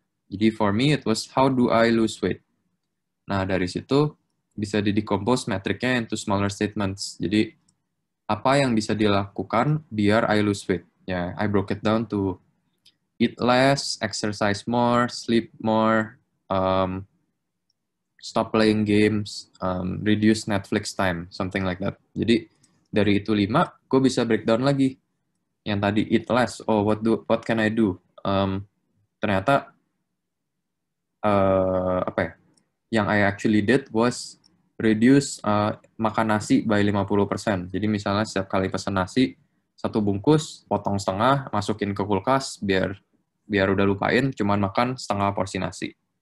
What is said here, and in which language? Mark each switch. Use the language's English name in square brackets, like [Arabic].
[English] Jadi for me, it was how do I lose weight? [Indonesian] Nah, dari situ bisa di-decompose metriknya [English] into smaller statements. [Indonesian] Jadi, apa yang bisa dilakukan biar [English] I lose weight? Ya, I broke it down to eat less, exercise more, sleep more, stop playing games, reduce Netflix time, something like that. [Indonesian] Jadi, dari itu 5, gue bisa breakdown lagi. Yang tadi [English] eat less, oh what can I do? [Indonesian] Ternyata apa ya? [English] Yang I actually did was reduce [Indonesian] makan nasi [English] by 50%. [Indonesian] Jadi misalnya setiap kali pesan nasi, 1 bungkus, potong setengah, masukin ke kulkas, biar udah lupain, cuman makan setengah porsi nasi.